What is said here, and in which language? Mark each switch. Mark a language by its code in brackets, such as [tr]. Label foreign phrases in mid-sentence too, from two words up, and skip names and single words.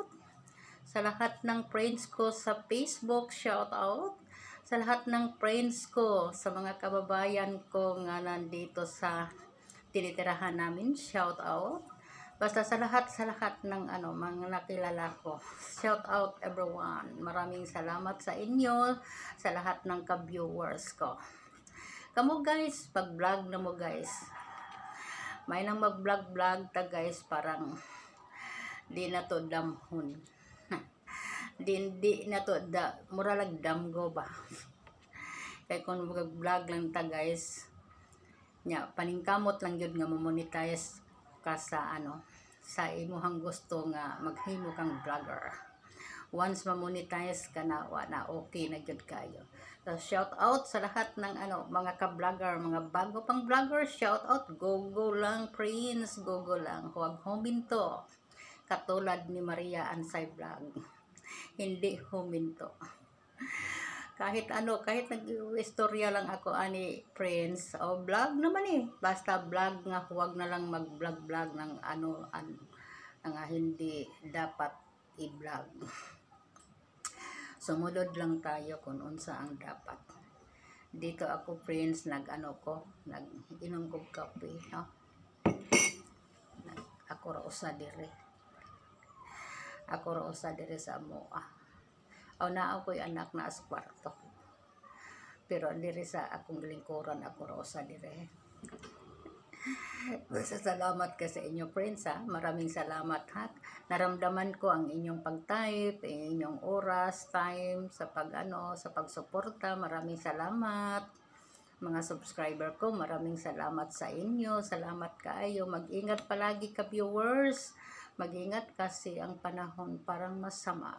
[tl] Sa lahat ng friends ko sa Facebook, [en] shout out. [tl] Sa lahat ng friends ko, sa mga kababayan ko nga nandito sa tinitirahan namin, [en] shout out. [tl] Basta sa lahat ng mga nakilala ko. [en] Shout out everyone. [tl] Maraming salamat sa inyo, sa lahat ng ka-viewers ko. [ceb] Kamu guys, pag-vlog na mo guys. May nang mag-vlog ta guys, parang di na to damhon. di na to muralag damgo ba. Kaya kung mag-vlog lang ta guys, nya paningkamot lang yun nga mo-monetize ka sa sa imuhang gusto nga maghimo kang vlogger. Once ma-monetize ka na okay na gyud kayo. [tl] So [en] shout out [tl] sa lahat ng mga ka-vlogger, mga bago pang vlogger, [en] shout out, [tl] go lang Prince, go lang, huwag huminto. Katulad ni Maria Ansay Vlog. Hindi huminto. Kahit nag-istorya lang ako ani Prince o vlog naman basta vlog nga, huwag na lang mag-vlog ng nga hindi dapat i-vlog. Sumunod lang tayo kung unsa ang dapat. Dito ako [ceb] Prince nag-inom ko kape, no? Ako ra usa dire sa amoa. Na ako'y anak na sa kwarto. Pero diri sa akong lingkuran, ako rosa dire. Salamat ka sa inyo friends ha. [tl] Maraming salamat ha. Naramdaman ko ang inyong pag-type, inyong oras, time sa sa pagsuporta. Maraming salamat. Mga subscriber ko, maraming salamat sa inyo. [ceb] Salamat kaayo. [tl] Mag-ingat palagi ka viewers. Mag-ingat kasi ang panahon parang masama.